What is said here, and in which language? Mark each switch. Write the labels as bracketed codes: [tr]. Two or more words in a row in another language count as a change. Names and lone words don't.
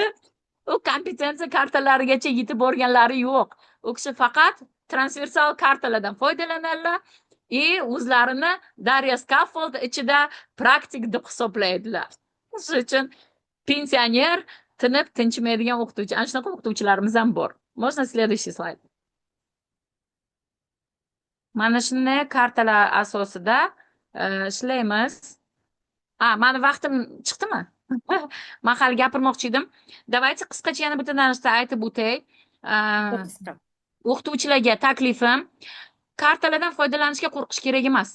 [uz] U kompetensiya kartalarigacha yetib borganlari yo'q. U kishi faqat transversal kartalardan foydalanadilar. O'zlarini Darya Scaffold ichida praktik deb hisoblaydilar. Shuning uchun pensioner tinib tinchimaydigan o'qituvchi. Ana shunaqa o'qituvchilarimiz ham bor. [ru] Можно следующий слайд. [uz] Mana shunday kartalar asosida ishlaymiz. Mani vaqtim chiqdimi? Men hali gapirmoqchi edim. Давайте qisqacha yana bitta narsa aytib o'tay. O'qituvchilarga taklifim, kartalardan foydalanishga qo'rqish kerak emas.